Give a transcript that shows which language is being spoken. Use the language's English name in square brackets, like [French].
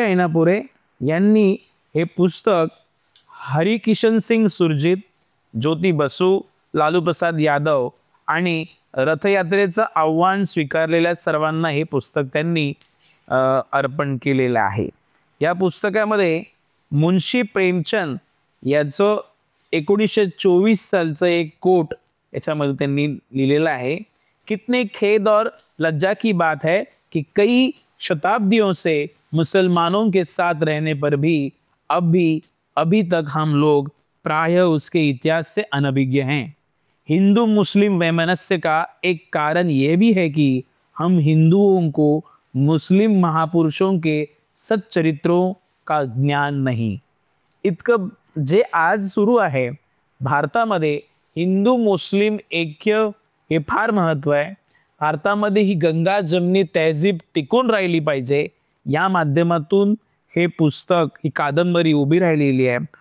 [Marathi] ऐनापुरे यांनी हे पुस्तक हरिकिशन सिंग सुरजित, ज्योती बसू, लालू प्रसाद यादव आणि रथयात्रेचं आव्हान स्वीकारलेल्या सर्वांना हे पुस्तक त्यांनी अर्पण केलेलं आहे. या पुस्तकामध्ये मुंशी प्रेमचंद याचं 1924 सालचं एक कोट याच्यामध्ये त्यांनी लिहिलेलं आहे. [Hindi] कितने खेद और लज्जा की बात है कि कई शताब्दियों से मुसलमानों के साथ रहने पर भी अभी तक हम लोग प्रायः उसके इतिहास से अनभिज्ञ हैं. हिंदू मुस्लिम वैमनस्य का एक कारण ये भी है कि हम हिंदुओं को मुस्लिम महापुरुषों के सच्चरित्रों का ज्ञान नहीं. [Marathi] इतकं जे आज सुरू आहे भारतामध्ये, हिंदू मुस्लिम ऐक्य हे फार महत्त्व आहे. भारतामध्ये ही गंगा जमनी तहजीब टिकून राहिली पाहिजे. या माध्यमातून हे पुस्तक, ही कादंबरी उभी राहिलेली आहे.